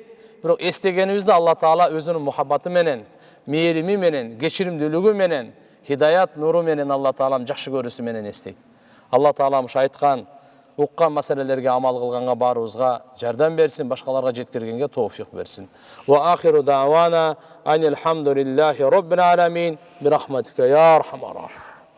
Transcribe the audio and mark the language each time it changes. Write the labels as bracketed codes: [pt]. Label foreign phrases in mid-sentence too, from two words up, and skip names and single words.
[ky] Бирок эстегенибизде Алла Таала өзүнүн мухаббаты менен, мээрими менен, кечиримдүүлүгү менен, хидаят нуру менен Алла Таалам жакшы көрүүсү менен эстейт. Алла Таалам ушу айткан, уккан маселелерге амал кылганга баарыбызга жардам берсин, башкаларга жеткиргенге тоофик берсин. [ar] وآخر دعوانا أن الحمد لله رب العالمين برحمتك يا أرحم الراحمين.